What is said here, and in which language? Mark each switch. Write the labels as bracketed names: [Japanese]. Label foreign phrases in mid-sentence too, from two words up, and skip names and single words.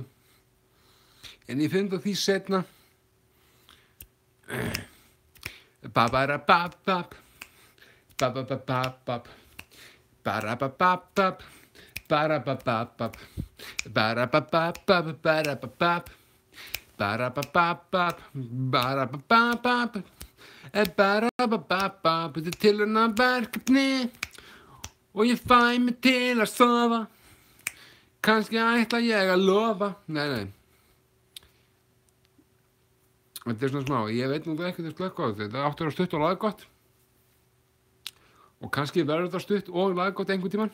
[Icelandic] En ég finn það því setna. Ba-ba-ra-bab-bab. Ba-ba-ba-bab-bab. Ba-ra-ba-bab-bab. Ba-ra-ba-bab-bab. Ba-ra-ba-bab-bab. Ba-ra-ba-bab. Ba-ra-ba-bab-bab. Ba-ra-ba-bab-bab. Ba-ra-ba-bab-bab. Þetta tilraunaverkefni. Og ég fæ mig til að sofa. Kannski ætla ég að lofa. Nei. Þetta svona smá. Ég veit nú ekki þetta slökk á þetta. Þetta áttu að vera stutt og laggott. Og kannski verður þetta stutt og laggott einhvern tímann.